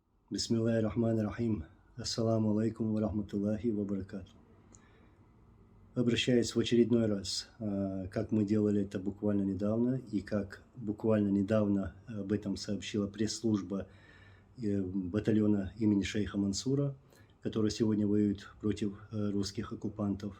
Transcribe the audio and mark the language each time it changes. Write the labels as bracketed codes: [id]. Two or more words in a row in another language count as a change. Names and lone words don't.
[ar] بسم الله الرحمن الرحيم. السلام عليكم ورحمة الله وبركاته. [ru] Обращаюсь в очередной раз, как мы делали это буквально недавно, и как буквально недавно об этом сообщила пресс-служба батальона имени шейха Мансура, который сегодня воюет против русских оккупантов.